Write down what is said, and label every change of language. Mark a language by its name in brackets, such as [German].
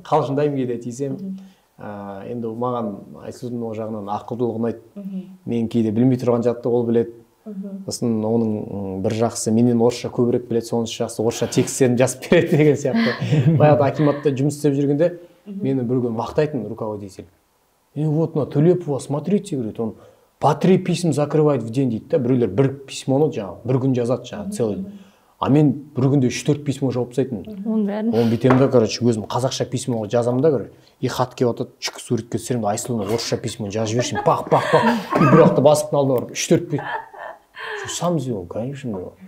[Kazakh] Қалжыңдаймын кейде тиісем. Енді маған Айсұлудың ол жағынан ақылдылығы ұнайды. Мен кейде білмей тұрған затты ол біледі. Сосын оның бір жақсы менен орысша көбірек біледі, сонысы жақсы орысша тексттерін жазып береді деген сияқты. Баяғыда акиматта жұмыс істеп жүргенде мені бір күні мақтайтын руководитель. [Russian] Вот на Төлепова, смотрите, говорит, он по 3 писем закрывает в день [Kazakh] дейді да. Біреулер бір письмоны жаңағы бір күн жазады жаңағы целый. А мен бір күнде 3-4 письмо жауып тастайтын. Оны бүйтемін да, короче, өзім қазақша письмо жазамын да, короче. И хат келіп жатады, чүк суретке түсіремін, Айсұлуның орысша письмо жазып жібершін. Пах. И бір уақытта басықтың алдына барып 3-4 письмо. [Russian] Сам сделал, конечно.